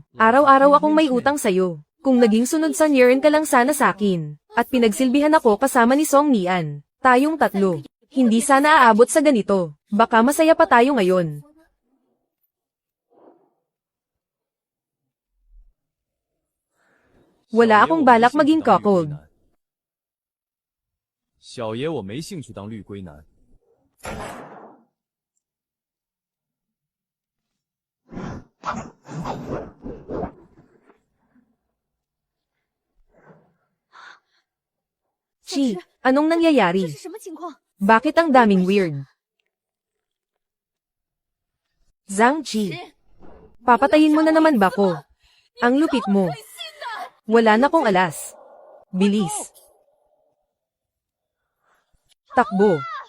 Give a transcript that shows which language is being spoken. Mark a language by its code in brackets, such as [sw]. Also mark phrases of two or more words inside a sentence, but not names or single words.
[tl] Araw-araw akong may utang sa'yo. Kung naging sunod sa Niren ka lang sana sa akin, at pinagsilbihan ako kasama ni Song Nian, tayong tatlo, hindi sana aabot sa ganito. Baka masaya pa tayo ngayon. Wala akong balak maging cuckold. [zh] 小爷我没兴趣当绿龟男。 [tl] Chi, anong nangyayari? [zh] 这是什么情况？ [tl] Bakit ang daming weird? Zhang Qi, papatayin mo na naman ba ko? Ang lupit mo. Wala na kong alas. Bilis. Takbo.